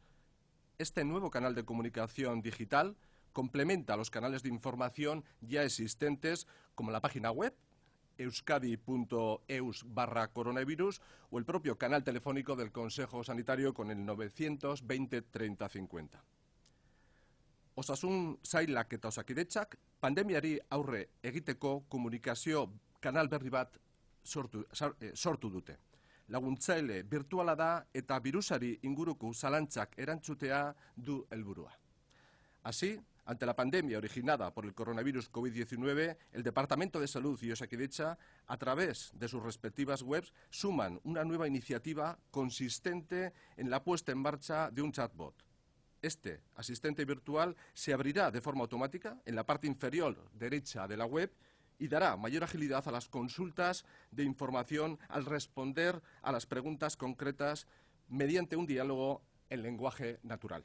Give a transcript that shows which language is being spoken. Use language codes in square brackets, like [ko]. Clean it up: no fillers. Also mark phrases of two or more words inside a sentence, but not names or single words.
[es] Este nuevo canal de comunicación digital complementa los canales de información ya existentes como la página web euskadi.eus/coronavirus o el propio canal telefónico del Consejo Sanitario con el 920 30 50. [eu] Osasun sailak eta Osakidetzak pandemiari aurre egiteko komunikazio kanal berri bat sortu dute. Laguntzaile virtuala da eta birusari inguruko zalantzak erantzutea du helburua. [es] Así, ante la pandemia originada por el coronavirus COVID-19, el Departamento de Salud y Osakidetza, a través de sus respectivas webs, suman una nueva iniciativa consistente en la puesta en marcha de un chatbot. Este asistente virtual se abrirá de forma automática en la parte inferior derecha de la web y dará mayor agilidad a las consultas de información al responder a las preguntas concretas mediante un diálogo en lenguaje natural.